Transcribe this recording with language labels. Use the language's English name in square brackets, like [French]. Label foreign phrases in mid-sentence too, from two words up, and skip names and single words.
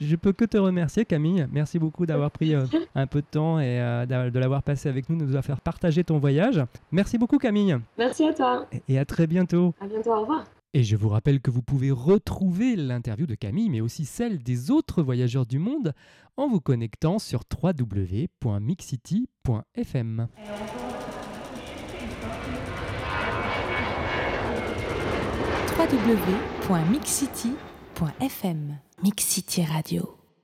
[French] Je peux que te remercier, Camille. Merci beaucoup d'avoir pris un peu de temps et de l'avoir passé avec nous, de nous avoir fait partager ton voyage. Merci beaucoup, Camille. Merci à toi. Et à très bientôt. À bientôt, au revoir. Et je vous rappelle que vous pouvez retrouver l'interview de Camille, mais aussi celle des autres voyageurs du monde, en vous connectant sur www.mixcity.fm. www.mixcity.fm. Mix City Radio.